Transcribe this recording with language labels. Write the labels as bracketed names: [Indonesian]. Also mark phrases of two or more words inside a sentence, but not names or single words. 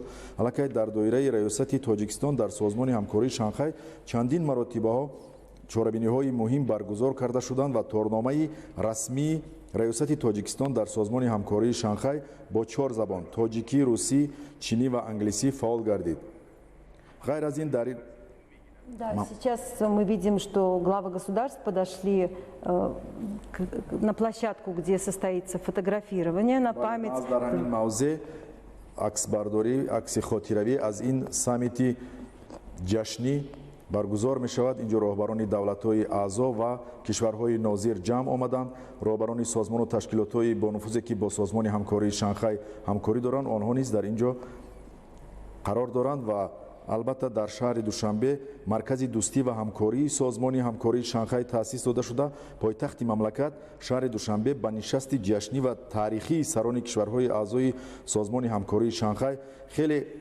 [Tajik] аллакай дар доираи раёсати Тоҷикистон дар созмони ҳамкории Шанхай чандин маротибаҳо чорабиниҳои муҳим баргузор карда шуданд ва торномаи расмии раёсати Тоҷикистон дар созмони ҳамкории Шанхай бо 4 забон тоҷикӣ, русӣ, чинӣ ва англисӣ фаъол гардид. Гайр аз ин дар [Russian] Да, сейчас мы видим, что главы государств подошли на площадку, где состоится фотографирование на память. [Tajik] дар ҳамин мавзеъ аксбардорӣ, акси хотиравӣ аз ин саммити ҷашнӣ баргузор мешавад. инҷо роҳбарони давлатҳои аъзо ва кишварҳои нозир ҷамъ омаданд. роҳбарони созмону ташкилотҳои бонуфузе ки бо созмони ҳамкории Шанхай ҳамкорӣ доранд, онҳо низ дар инҷо қарор доранд ва албатта дар шаҳри Душанбе маркази дӯстӣ ва ҳамкории созмони ҳамкории Шанхай таъсис дода шуда пойтахти мамлакат шаҳри Душанбе ба нишасти ҷашнӣ ва таърихии сарони кишварҳои аъзои созмони ҳамкории Шанхай хеле